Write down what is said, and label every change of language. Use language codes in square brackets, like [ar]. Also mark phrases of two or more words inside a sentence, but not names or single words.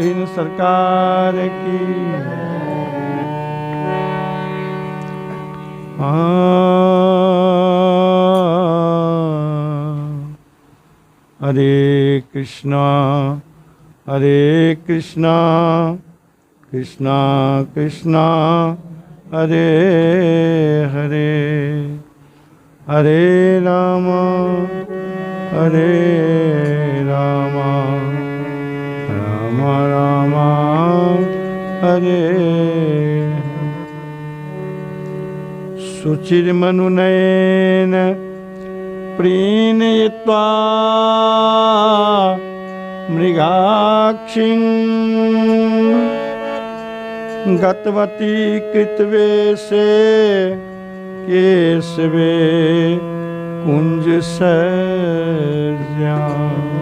[mai] सरकार की। हरे कृष्णा कृष्णा कृष्णा हरे हरे, हरे राम राम राम हरे। [sa] शुचिर्मनुनयेन प्रीणयित्वा मृगाक्षीं गतवती कृतवेषे केशवे कुञ्जसर्याम्।